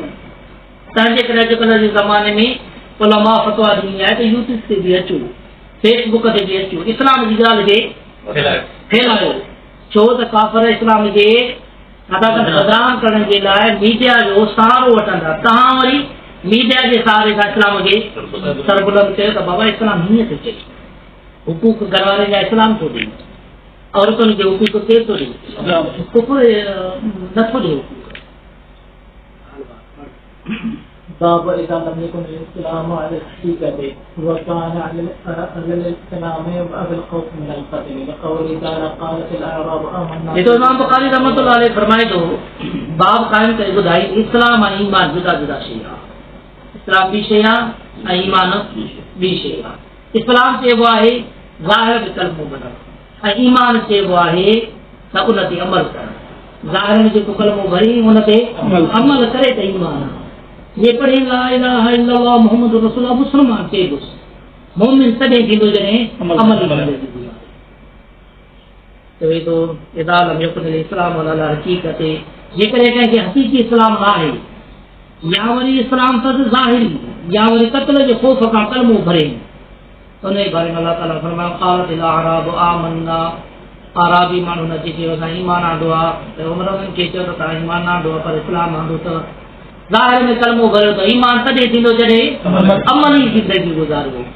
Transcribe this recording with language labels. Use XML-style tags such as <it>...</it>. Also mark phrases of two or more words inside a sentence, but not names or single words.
<sd>तंहिंजे करे अॼुकल्ह जे ज़माने में उलमा फतवा ॾिनी आहे त यूट्यूब ते बि अचो, फेसबुक ते बि अचो, इस्लाम जी ॻाल्हि खे फैलायो, छो त काफ़िर इस्लाम जे बदनाम करण जे लाइ मीडिया जो सहारो वठंदा। तव्हां वरी मीडिया जे सहारे सां इस्लाम खे सरबुलंद कयो त बाबा इस्लाम हीअं थो चए, हुकूक घरवारे जा इस्लाम थो ॾे, औरतुनि खे हुकूक केरु थो ॾे, नथो ॾे हुकूक।</sd> <ar>باب إذا لم يكن الإسلام على الحقيقة وكان على الإسلام بالخوف من القتل لقوله تعالى قالت الأعراب آمنا।</ar> <sd>ये तो इमाम बुखारी</sd> <ar>رحمة الله عليه</ar> <sd>फरमाए थो, बाब कायम करे ॿुधाई इस्लाम ऐं ईमान जुदा जुदा शइ आहे, इस्लाम ॿी शइ आहे ऐं ईमान ॿी शइ आहे। इस्लाम चइबो आहे ज़ाहिर में कलमो भरणु ऐं ईमान चइबो आहे त उन ते अमल करणु। ज़ाहिर में जेको कलमो भरी उन ते अमल करे त ईमान आहे। ये पढ़े</sd> <ar>لا إله إلا الله محمد رسول الله</ar> <sd>मुस्लमान चइबोसि, मोमिन तॾहिं थींदो जॾहिं अमल कंदो। चवे थो</sd> <ar>إذا لم يكن إسلام على حقيقة,</ar> <sd>जेकॾहिं कंहिंखे हक़ीक़ी इस्लाम न आहे, या वरी इस्लाम फर्ज़ ज़ाहिरी, या वरी क़त्ल जे ख़ौफ़ खां कलमो भरे, उन जे बारे में</sd> <ar>الله تعالى</ar> <sd>फरमायो</sd> <ar>قالت الأعراب آمنا,</ar> <sd>आराबी माण्हू न चयो असां ईमान आंदो आहे, उमिरि उन्हनि खे चयो त तव्हां ईमान आंदो आहे, पर इस्लाम आंदो त ज़ाहिर में कलमो भरियो त ईमान तॾहिं थींदो जॾहिं अमली ज़िंदगी गुज़ारियो।</sd>